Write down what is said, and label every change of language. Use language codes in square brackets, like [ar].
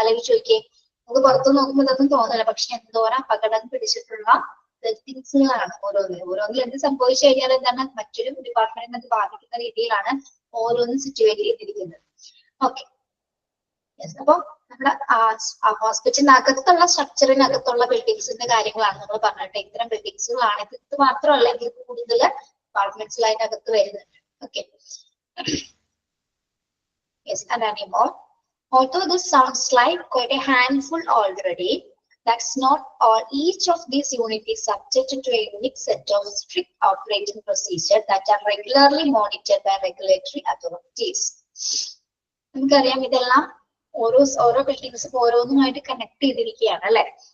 [ml] ആലോചിച്ച് നോക്കിയേ, നമുക്ക് പുറത്തു നോക്കുമ്പോൾ ഇതൊന്നും തോന്നില്ല, പക്ഷെ എന്തോരം അപകടം പിടിച്ചിട്ടുള്ള ബിൽഡിങ്സുകളാണ് ഓരോന്നിൽ എന്ത് സംഭവിച്ചു കഴിഞ്ഞാൽ എന്താണ് മറ്റൊരു ഡിപ്പാർട്ട്മെന്റിനെ അത് ബാധിക്കുന്ന രീതിയിലാണ് ഓരോന്നും സിറ്റുവേറ്റ് ചെയ്തിരിക്കുന്നത്. ഓക്കെ, അപ്പൊ നമ്മുടെ ഹോസ്പിറ്റലിനകത്തുള്ള സ്ട്രക്ചറിനകത്തുള്ള ബിൽഡിങ്സിന്റെ കാര്യങ്ങളാണ് നമ്മൾ പറഞ്ഞിട്ട്. ഇത്തരം ബിൽഡിങ്സുകളാണ് ഇത് മാത്രമല്ല, ഇതിൽ കൂടുതൽ ഡിപ്പാർട്ട്മെന്റ്സിൽ അതിനകത്ത് വരുന്നുണ്ട്. [en] Okay, yes, and anymore. Although this sounds like quite a handful already, that's not all. Each of these units is subjected to a unique set of strict operating procedures that are regularly monitored by regulatory authorities. [ml] നമുക്കറിയാം ഇതെല്ലാം ഓരോ buildings ഓരോന്നുമായിട്ട് connect ചെയ്തിരിക്കുകയാണ് അല്ലെ.